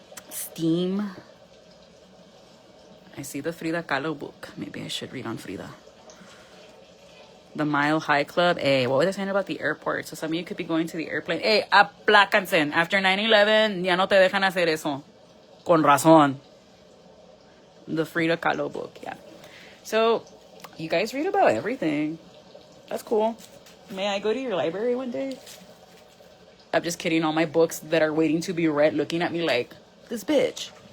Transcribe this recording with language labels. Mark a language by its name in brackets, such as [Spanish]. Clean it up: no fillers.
[English] Steam. I see the Frida Kahlo book. Maybe I should read on Frida. The Mile High Club. Hey, what was I saying about the airport? So some of you could be going to the airplane. [Spanish] Hey, aplácanse. [English] After 9/11, [Spanish] ya no te dejan hacer eso. Con razón. [English] The Frida Kahlo book, yeah. So, you guys read about everything. That's cool. May I go to your library one day? I'm just kidding. All my books that are waiting to be read looking at me like, this bitch.